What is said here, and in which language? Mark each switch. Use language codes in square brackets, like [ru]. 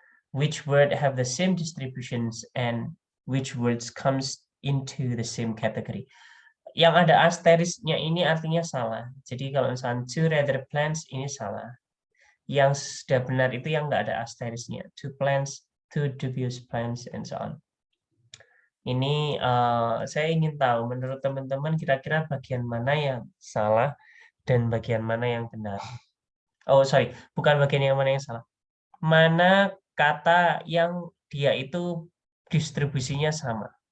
[en] Which word have the same distributions and which words comes into the same category. [id] Yang ada asterisnya ini artinya salah. Jadi kalau misalnya [en] two rather plants [id] ini salah. Yang sudah benar itu yang nggak ada asterisnya. [en] Two plants, two dubious plants, and so on. [id] Ini saya ingin tahu menurut teman-teman kira-kira bagian mana yang salah dan bagian mana yang benar. [en] Oh sorry, [id] bukan bagian yang mana yang salah. Mana kata yang dia itu distribusinya sama.